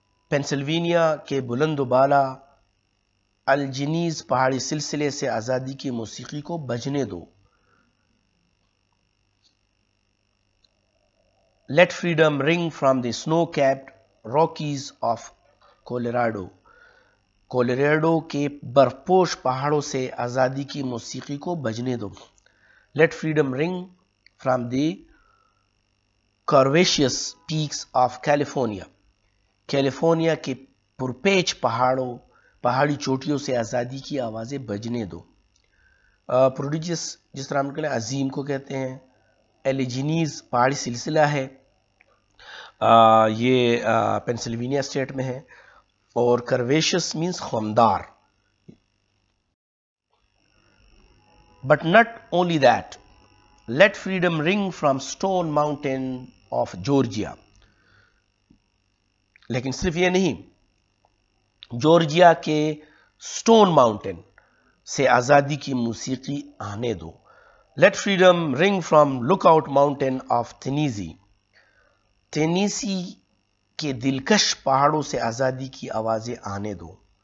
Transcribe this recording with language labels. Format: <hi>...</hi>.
<ur>Pennsylvania کے بلند و بالا الجنیز پہاڑی سلسلے سے آزادی کی موسیقی کو بجنے دو.</ur> <en>Let freedom ring from the snow-capped Rockies of Colorado.</en> <ur>کولیراڈو کے برف پوش پہاڑوں سے آزادی کی موسیقی کو بجنے دو.</ur> <en>Let freedom ring from the curvaceous peaks of California.</en> <ur>California کے پرپیچ پہاڑی چوٹیوں سے آزادی کی آوازیں بجنے دو. پروڈیجس جس طرح ہم کہتے ہیں عظیم کو کہتے ہیں. ایلیجینیز پہاڑی سلسلہ ہے، یہ پینسلوینیا اسٹیٹ میں ہے. اور کرویشس means خمدار.</ur> <en>But not only that, let freedom ring from Stone Mountain of Georgia.</en> <ur>لیکن صرف یہ نہیں، جورجیا کے سٹون ماؤنٹین سے آزادی کی موسیقی آنے دو.</ur> <en>Let freedom ring from Lookout Mountain of Tennessee.</en> <ur>Tennessee کے دلکش پہاڑوں سے آزادی کی آوازیں آنے دو.</ur>